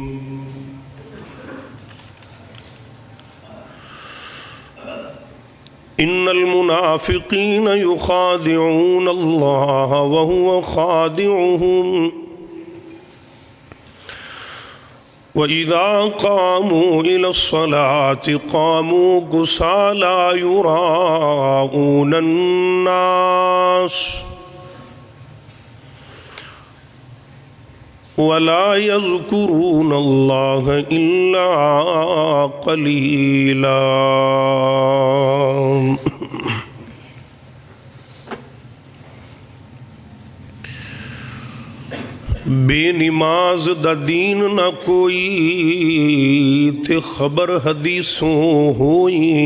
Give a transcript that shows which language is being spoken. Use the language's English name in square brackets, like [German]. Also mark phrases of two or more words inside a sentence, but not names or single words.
[Arabic] إن المنافقين يخادعون الله وهو خادعهم وإذا قاموا إلى الصلاة قاموا كسالى يراءون الناس ولا يذكرون الله إلا قليلا. [Punjabi] بے نماز دا دین نہ کوئی تے خبر حدیثوں ہوئی.